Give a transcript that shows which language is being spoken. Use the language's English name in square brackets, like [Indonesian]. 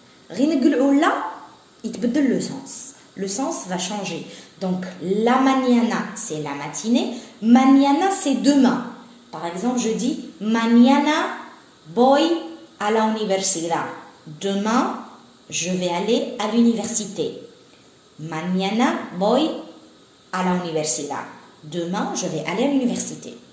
[French] Là, il te le sens. Le sens va changer. Donc, la mañana, c'est la matinée. Mañana, c'est demain. Par exemple, je dis [Spanish] mañana voy a la universidad. [French] Demain, je vais aller à l'université. [Spanish] Mañana voy a la universidad. [French] Demain, je vais aller à l'université.